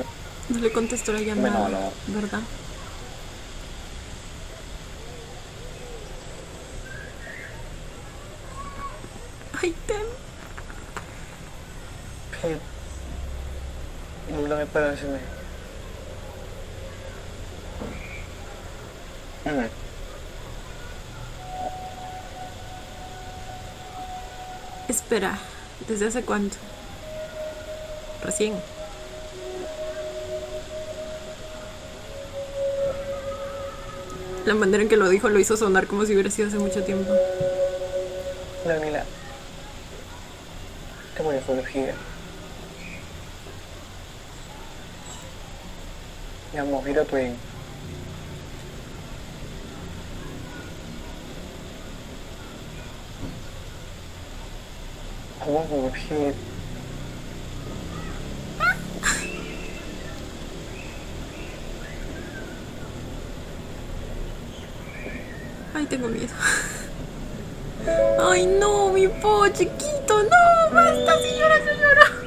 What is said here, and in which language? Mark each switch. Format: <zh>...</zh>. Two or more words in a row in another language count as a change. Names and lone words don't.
<es>No le contestó la llamada, no. ¿verdad? Ay, Tem.</es> <th>พี่รู้เรื่องเปเปอร์ใช่ไหม อืม</th> <es>Espera, ¿desde hace cuánto? Recién. La manera en que lo dijo lo hizo sonar como si hubiera sido hace mucho tiempo.</es> <th>เรื่องนี้แหละที่ผมจะคุยกับพี่อะอยากบอกพี่ด้วยตัวเองผมว่าผมกับพี่</th> <es>Ay, tengo miedo. Ay, no, mi po chiquito, no, basta, señora, señora.</es>